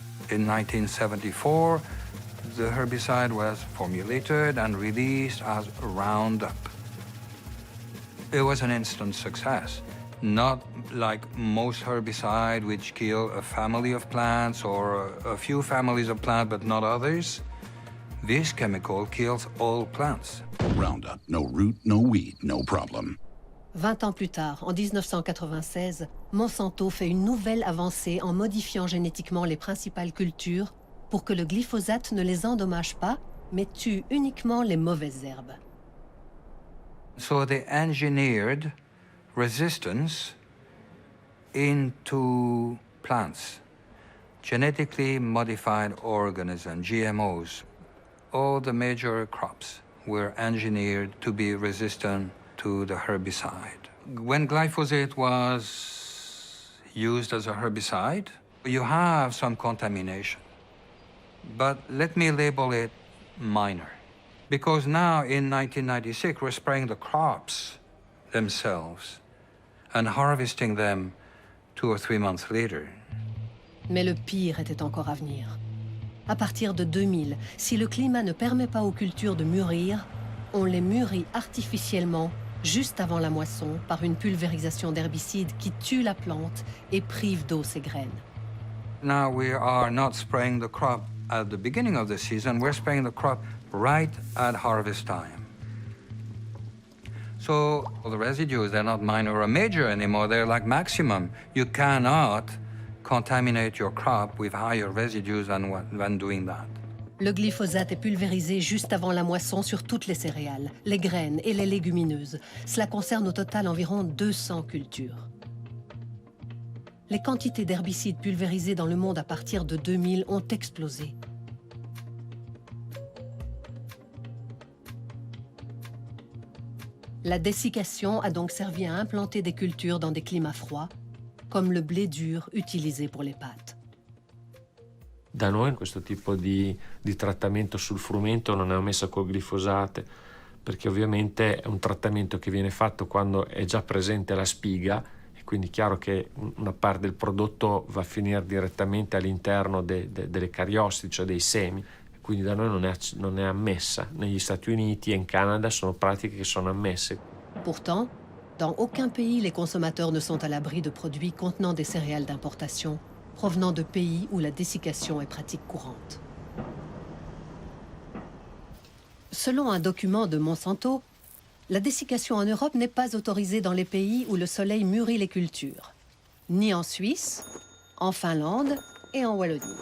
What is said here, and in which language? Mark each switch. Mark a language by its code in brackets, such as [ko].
[en] In 1974, the herbicide was formulated and released as Roundup. It was an instant success, not like most herbicides which kill a family of plants or a few families of plants but not others. This chemical kills all plants. Roundup, no root, no weed, no problem. [fr] 20 ans plus tard, en 1996, Monsanto fait une nouvelle avancée en modifiant génétiquement les principales cultures pour que le glyphosate ne les endommage pas, mais tue uniquement les mauvaises herbes. [en] So they engineered resistance into plants, genetically modified organisms, GMOs. All the major crops were engineered to be resistant to the herbicide. When glyphosate was used as a herbicide, you have some contamination. But let me label it minor. Because now in 1996, we're spraying the crops themselves and harvesting them 2 or 3 months later. [fr] Mais le pire était encore à venir. À partir de 2000, si le climat ne permet pas aux cultures de mûrir, on les mûrit artificiellement juste avant la moisson par une pulvérisation d'herbicides qui tue la plante et prive d'eau ses graines. [en] Now we are not spraying the crop at the beginning of the season, we're spraying the crop right at harvest time. So the residues, they're not minor or major anymore, they're like maximum. You cannot contaminate your crop with higher residues than doing that. [fr] Le glyphosate est pulvérisé juste avant la moisson sur toutes les céréales, les graines et les légumineuses. Cela concerne au total environ 200 cultures. Les quantités d'herbicides pulvérisés dans le monde à partir de 2000 ont explosé. La dessiccation a donc servi à implanter des cultures dans des climats froids, comme le blé dur utilisé pour les pâtes. [it] Da noi questo tipo di trattamento sul frumento non è ammesso col glifosate, perché ovviamente è un trattamento che viene fatto quando è già presente la spiga, e quindi è chiaro che una parte del prodotto va a finire direttamente all'interno delle cariosti, cioè dei semi, e quindi da noi non è ammessa. Negli Stati Uniti e in Canada sono pratiche che sono ammesse. [fr] Pourtant, dans aucun pays les consommateurs ne sont à l'abri de produits contenant des céréales d'importation, provenant de pays où la dessiccation est pratique courante. Selon un document de Monsanto, la dessiccation en Europe n'est pas autorisée dans les pays où le soleil mûrit les cultures, ni en Suisse, en Finlande et en Wallonie.